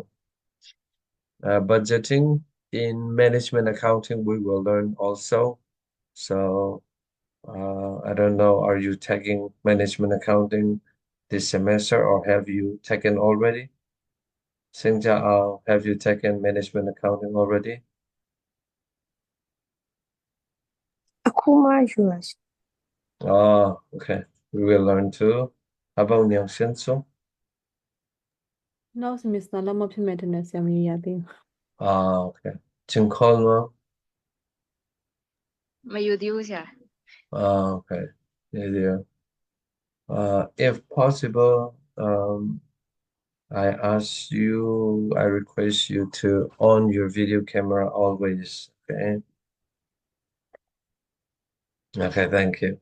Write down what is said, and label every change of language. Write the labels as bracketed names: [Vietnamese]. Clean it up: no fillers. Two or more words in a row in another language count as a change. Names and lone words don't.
[English] Budgeting in management accounting, we will learn also. So, I don't know, are you taking management accounting this semester or have you taken already? Singja, have you taken management accounting already? [Burmese] အခုမှယူရရှင့် [English] Oh, okay. We will learn too. How about Niang Soo? Now semester [Burmese] လောက်မှဖြစ်မယ်ထင်တယ်ဆရာမကြီးရသေးဘူး [English] Okay. Ching Khol, [Burmese] မယူသေးဘူးဆရာ [English] okay. Yeah, yeah. If possible, I request you to on your video camera always, okay? Okay, thank you.